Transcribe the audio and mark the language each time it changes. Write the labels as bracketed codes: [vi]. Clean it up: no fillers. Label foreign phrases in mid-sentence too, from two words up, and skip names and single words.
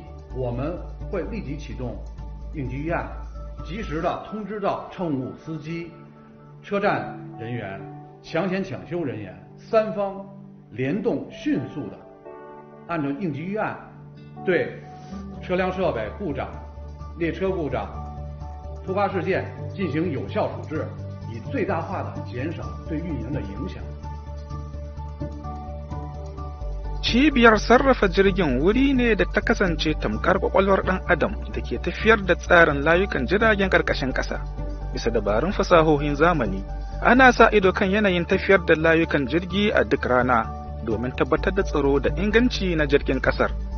[zh] 我们会立即启动应急预案，及时的通知到乘务司机、车站人员、抢险抢修人员3方联动，迅速的按照应急预案对车辆设备故障、列车故障、突发事件进行有效处置，以最大化的减少对运营的影响。 [ha] Cibiyar sarrafa jirgin wuri ne da ta kasance tamkar kwakwalwar ɗan adam da ke tafiyar da tsarin layukan jiragen ƙarƙashin ƙasa. Bisa dabarun fasahohin zamani, ana sa ido kan yanayin tafiyar da layukan jirgi a duk rana domin tabbatar da tsaro da inganci na jirgin ƙasar.